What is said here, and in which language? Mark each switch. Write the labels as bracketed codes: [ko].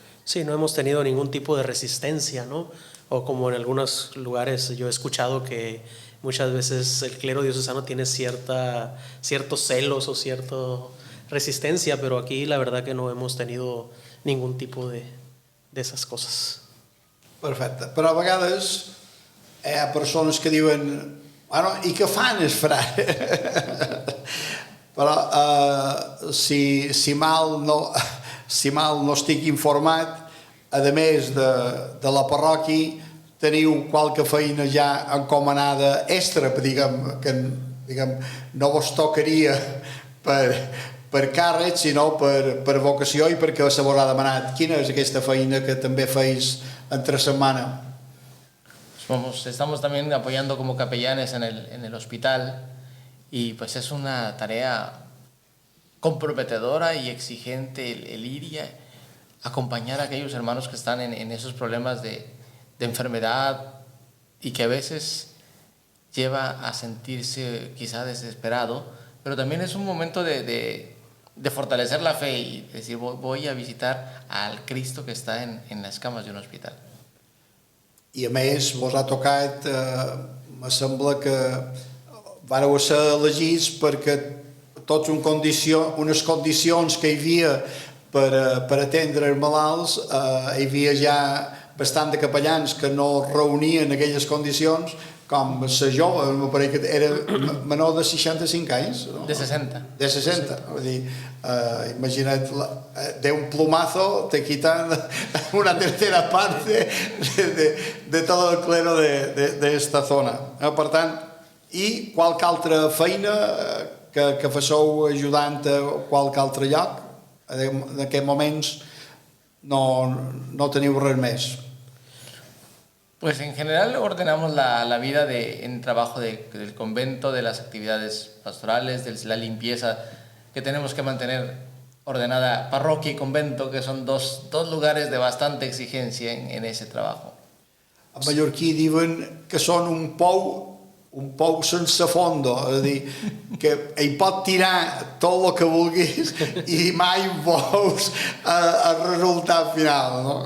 [es] Sí, no hemos tenido ningún tipo de resistencia, ¿no? O como en algunos lugares yo he escuchado que muchas veces el clero diocesano tiene ciertos celos o cierta resistencia, pero aquí la verdad que no hemos tenido ningún tipo de esas cosas. [ca] Perfecte. Però a vegades hi ha persones que diuen bueno, i què fan els frares? Però si mal no estic informat, a més de la parròquia teniu qualque feina ja encomanada extra, diguem, no vos tocaria per càrrec, sinó per vocació i perquè se vos ha demanat. Quina és aquesta feina que també feis entre setmana? [es] Estamos también apoyando como capellanes en el hospital y pues es una tarea comprometedora y exigente el ir y acompañar a aquellos hermanos que están en esos problemas de enfermedad y que a veces lleva a sentirse quizá desesperado, pero también es un momento de fortalecer la fe y decir voy a visitar al Cristo que está en las camas de un hospital. [ca] I a més vos ha tocat, me sembla que vareu ser elegits perquè tots unes condicions que hi havia per atendre els malalts, hi havia ja bastant de capellans que no reunien aquelles condicions, com ser jove, m'apareix que era menor de 65 anys. No? De 60. De 60. Vull dir, imagina't, [es] de un plumazo te quitan una tercera parte de todo el clero de esta zona. [ca] Per tant, i qualque altra feina que faceu ajudant a qualque altre lloc en aquests moments no teniu res més. [es] Pues en general ordenamos la vida en trabajo del convento, de las actividades pastorales, de la limpieza que tenemos que mantener ordenada parroquia y convento, que son dos lugares de bastante exigencia en ese trabajo. [ca] A mallorquí diuen que són un pou sense fondo, és a dir, que hi pot tirar tot el que vulguis i mai veus el resultat final, no?